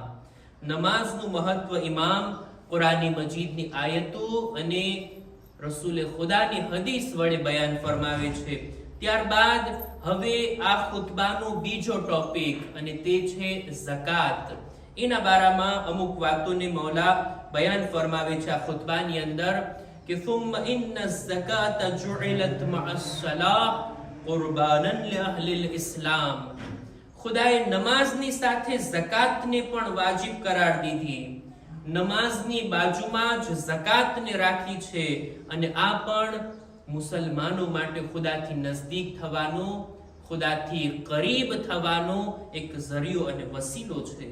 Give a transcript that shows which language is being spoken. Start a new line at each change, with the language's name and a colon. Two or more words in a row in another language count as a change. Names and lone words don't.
Gujarati: નમાઝનું મહત્વ ઇમામ કુરાની મજીદની આયતો અને રસૂલે ખુદાની હદીસ વડે બયાન ફરમાવે છે। ત્યારબાદ હવે આ ખુતબાનો બીજો ટોપિક અને તે છે ઝકાત। એના બારામાં અમુક વાતોને મૌલા બયાન ફરમાવે છે આ ખુતબાની અંદર કે
Arabic: ثم ان الزكاه جعلت مع الصلاه قربانا لاهل الاسلام।
Gujarati: ખુદાએ નમાઝની સાથે ઝકાતને પણ વાજિબ કરાર દીધી, નમાઝની બાજુમાં જ ઝકાતને રાખી છે અને આ પણ મુસલમાનો માટે ખુદાથી નજદીક થવાનો, ખુદાથી કરીબ થવાનો એક ઝરિયો અને વસીલો છે।